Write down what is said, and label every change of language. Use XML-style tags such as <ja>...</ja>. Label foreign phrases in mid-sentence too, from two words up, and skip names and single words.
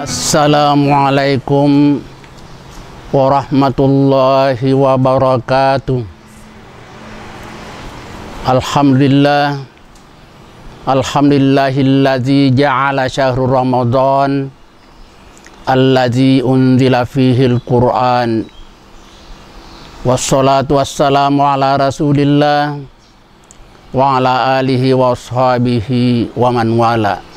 <ar>السلام عليكم ورحمة الله وبركاته. الحمد لله الذي جعل شهر رمضان الذي أنزل فيه القرآن. والصلاة والسلام على رسول الله وعلى آله وأصحابه ومن والاه.</ar>